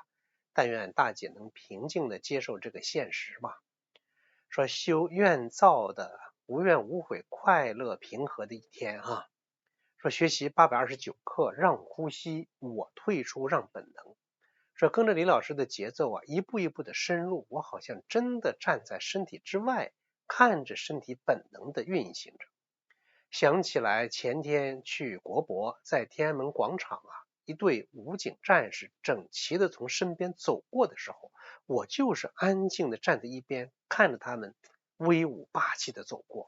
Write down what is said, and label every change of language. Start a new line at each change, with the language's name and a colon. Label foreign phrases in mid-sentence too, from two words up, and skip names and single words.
Chinese: 但願大姐能平靜地接受這個現實吧。” 說修願造的無怨無悔、快樂平和的一天啊。說學習829課，讓呼吸，我退出，讓本能。說跟着李老師的節奏啊，一步一步的深入，我好像真的站在身體之外，看着身体本能的運行着。想起来前天去国博，在天安門廣場啊，一队武警戰士整齊的從身邊走過的時候，我就是安靜的站在一邊，看着他們威武霸气的走过。